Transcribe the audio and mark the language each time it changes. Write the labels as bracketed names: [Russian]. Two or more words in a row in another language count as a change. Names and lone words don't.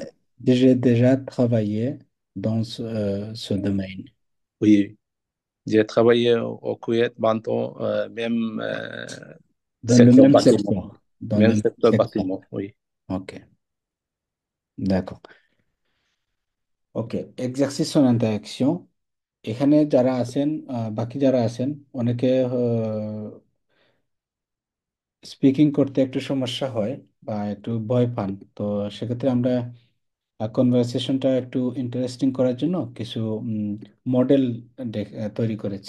[French] j'ai déjà travaillé dans ce domaine, oui, j'ai travaillé au Koweït pendant même dans le secteur même bâtiment, secteur, dans le même même secteur secteur. bâtiment, oui. Ok, d'accord. OK, exercice en interaction. [Bangla] এখানে যারা আছেন, বাকি যারা আছেন, অনেকে স্পিকিং করতে একটু সমস্যা হয় বা একটু ভয় পান। তো সেক্ষেত্রে আমরা কনভারসেশনটা একটু ইন্টারেস্টিং করার জন্য কিছু মডেল তৈরি করেছি।